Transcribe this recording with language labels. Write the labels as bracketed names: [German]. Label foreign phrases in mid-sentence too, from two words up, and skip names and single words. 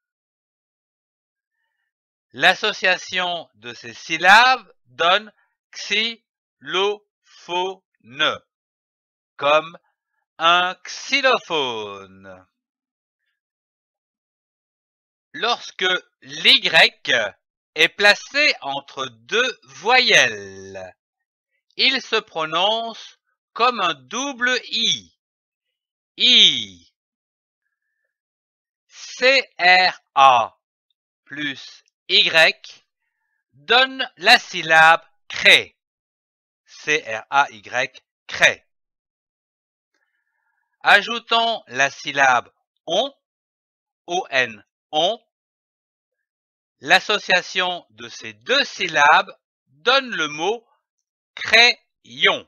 [French] L'association de ces syllabes donne xylophone, comme un xylophone. Lorsque l'Y est placé entre deux voyelles, il se prononce comme un double I. I. C-R-A plus Y donne la syllabe cré. C-R-A-Y, cré. Ajoutons la syllabe on, O-N, on. L'association de ces deux syllabes donne le mot crayon.